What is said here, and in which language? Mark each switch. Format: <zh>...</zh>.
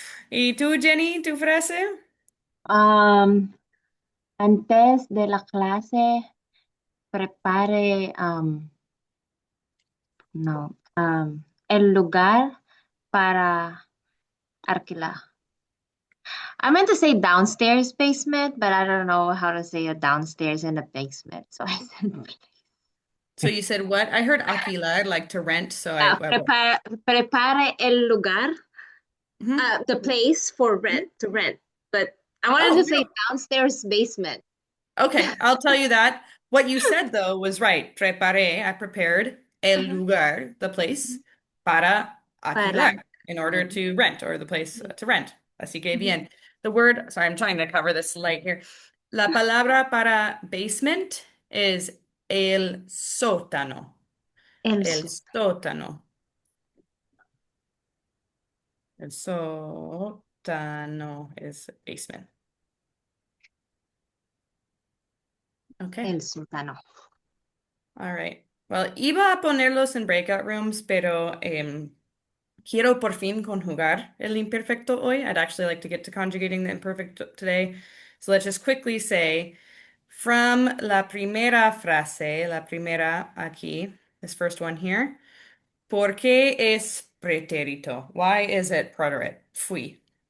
<es>¿Y tú, Jenny, tu frase? Um, Antes de la clase, prepare, no, el lugar para alquilar.</es> <en>I meant to say downstairs basement, but I don't know how to say a downstairs and a basement. So I said, So you said what? I heard alquilar, like to rent. So I</en> <es>prepare el lugar, Mhm.</es> <en>the place for Mhm. rent, to rent. But I wanted Oh, to say downstairs basement. okay. I'll tell you that. What you said though was right.</en> <es>Preparé,</es> <en>I prepared el Uh-huh. lugar, the place, para</en> <es>Para. alquilar,</es> <en>in order to rent, or the place to rent.</en> <es>Así que Mhm. bien.</es> <en>The word, sorry, I'm trying to cover this light here.</en> <es>La palabra para basement is el sótano. El El su. sótano.</es> <en>El sótano is basement. Okay.</en> <es>El sótano.</es> <en>All right.</en> <es>Well, iba a ponerlos en breakout rooms, pero quiero por fin conjugar el imperfecto hoy.</es> <en>I'd actually like to get to conjugating the imperfect today. So let's just quickly say, from</en> <es>la primera frase, la primera aquí,</es> <en>this first one here,</en> <es>¿por qué es pretérito?</es> <en>Why is it preterite?</en> <es>Fui.</es>